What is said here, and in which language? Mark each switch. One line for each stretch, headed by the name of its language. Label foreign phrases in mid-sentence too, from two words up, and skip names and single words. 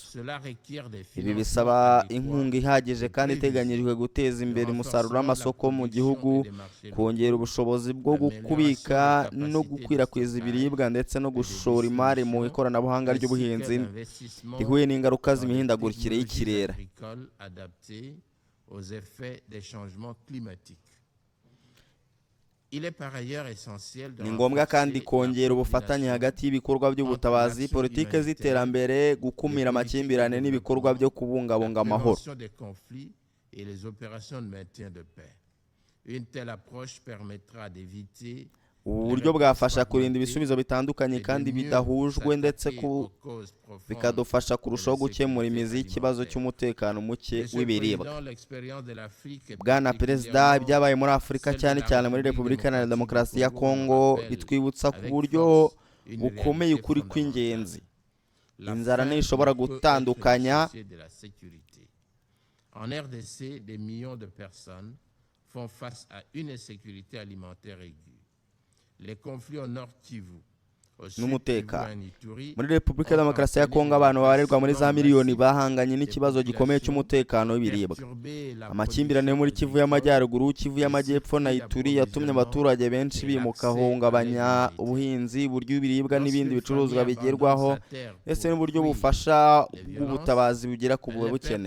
Kinyarwanda: Ibi bisaba inkunga ihagije kandi iteganyijwe guteza imbere umusaruro w'amasoko mu gihugu, kongera ubushobozi bwo kubika no gukwirakwiza ibiribwa, ndetse no gushora imari mu ikoranabuhanga ry'ubuhinzi rihuye n'ingaruka z'imihindagurikire y'ikirere.
French: aux effets des changements climatiques. Il est par ailleurs essentiel de
Kinyarwanda: ni ngombwa kandi
French: renforcer
Kinyarwanda: kongera
French: la
Kinyarwanda: ubufatanye
French: coordination
Kinyarwanda: hagati y'ibikorwa by'ubutabazi, politike z'iterambere, gukumira amakimbirane n'ibikorwa byo kubungabunga
French: la
Kinyarwanda: amahoro.
French: prévention des conflits et les opérations de maintien de paix. Une telle approche permettra d'éviter
Kinyarwanda: ubu buryo bwafasha kurinda ibisubizo bitandukanye kandi bidahujwe, ndetse bikadufasha kurushaho gukemura imizi y'ikibazo cy'umutekano muke w'ibiribwa. Bwana Perezida, ibyabaye muri Afurika cyane cyane muri Repubulika Iharanira Demokarasi ya Kongo bitwibutsa ku buryo bukomeye ukuri kw'ingenzi. Inzara ntishobora gutandukanya
French: En RDC, des millions de personnes font face à une insécurité alimentaire aiguë. Les conflits au Nord Kivu, au Sud Kivu, en Ituri,
Kinyarwanda: muri Repubulika ya Demokarasi ya Kongo abantu babarirwa muri za miliyoni bahanganye n'ikibazo gikomeye cy'umutekano w'ibiribwa. Amakimbirane muri Kivu y'Amajyaruguru, Kivu y'Amajyepfo na Ituri yatumye abaturage benshi bimuka, hungabanya ubuhinzi, uburyo ibiribwa n'ibindi bicuruzwa bigerwaho, ese n'uburyo bufasha bw'ubutabazi bugera ku bukeneye.